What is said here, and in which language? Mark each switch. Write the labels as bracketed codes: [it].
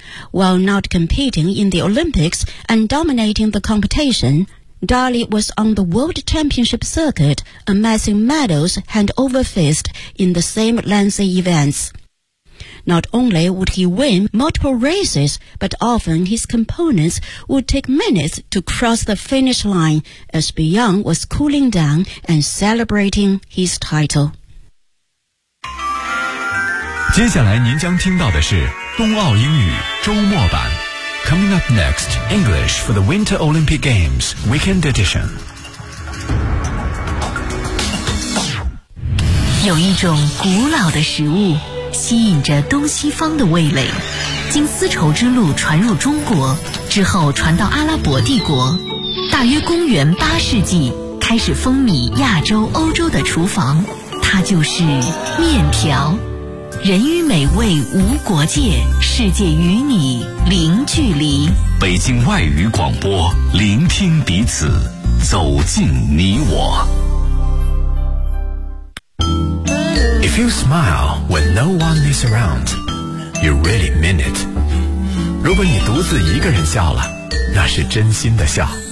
[en] While not competing in the Olympics and dominating the competition, Dahlie was on the World Championship circuit, amassing medals hand over fist in the same lengthy events. Not only would he win multiple races, but often his components would take minutes to cross the finish line as Bjorn was cooling down and celebrating his title. [zh] 接下来您将听到的是冬奥英语周末版。 [en] Coming up next, English for the Winter Olympic Games Weekend Edition. [zh] 有一种古老的食物吸引着东西方的味蕾，经丝绸之路传入中国之后传到阿拉伯帝国，大约公元八世纪开始风靡亚洲欧洲的厨房，它就是面条。人与美味无国界，世界与你零距离。北京外语广播，聆听彼此，走进你我。 [en] If you smile when no one is around, you really mean it. [zh] 如果你独自一个人笑了，那是真心的笑。